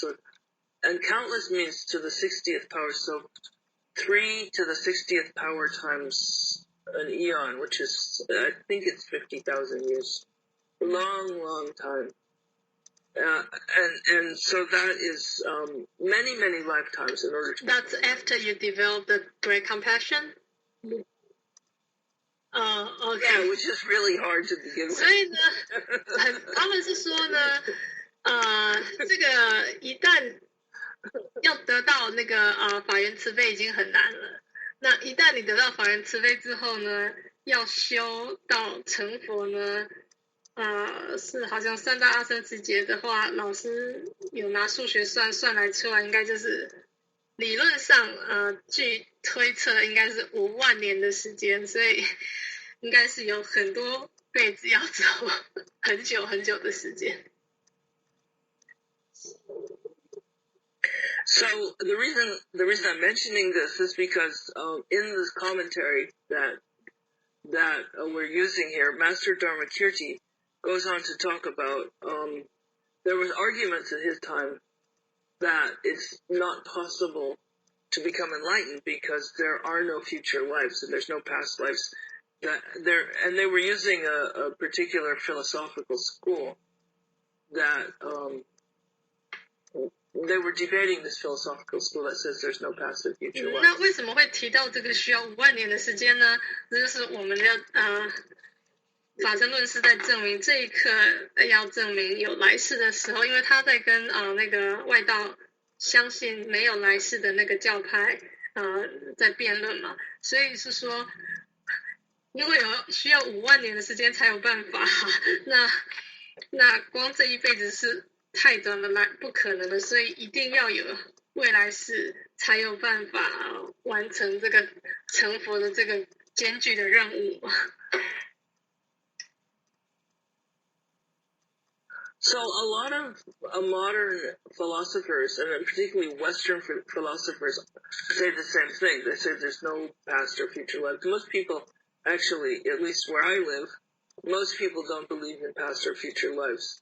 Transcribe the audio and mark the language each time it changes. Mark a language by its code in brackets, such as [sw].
[en] So, and countless means to the 60th power. So 3 to the 60th power times an eon, which is I think it's 50,000 years. Long, long time. And so that is many, many lifetimes in order to. That's after you develop the great compassion. OK. Yeah, which is really hard to begin with. [zh] 所以呢，他们是说呢，这个一旦要得到那个法缘慈悲已经很难了。那一旦你得到法缘慈悲之后呢，要修到成佛呢，是好像3大阿僧祇劫的话，老师有拿数学算来出来，应该就是理论上据推测应该是5万年的时间，所以应该是有很多辈子要走，很久很久的时间。 [en] So the reason I'm mentioning this is because in this commentary that we're using here, Master Dharmakirti goes on to talk about there was arguments at his time that it's not possible to become enlightened because there are no future lives and there's no past lives. And they were using a particular philosophical school that they were debating this philosophical school that says there's no past and future lives. [zh] 那为什么会提到这个需要5万年的时间呢？这就是我们的法身论师在证明这一刻要证明有来世的时候，因为他在跟那个外道相信没有来世的那个教派在辩论嘛，所以是说因为需要5万年的时间才有办法，那光这一辈子是太短了，不可能的，所以一定要有未来世才有办法完成这个成佛的这个艰巨的任务。 [en] So a lot of modern philosophers, and particularly Western philosophers, say the same thing. They say there's no past or future life. Most people, actually, at least where I live, most people don't believe in past or future lives.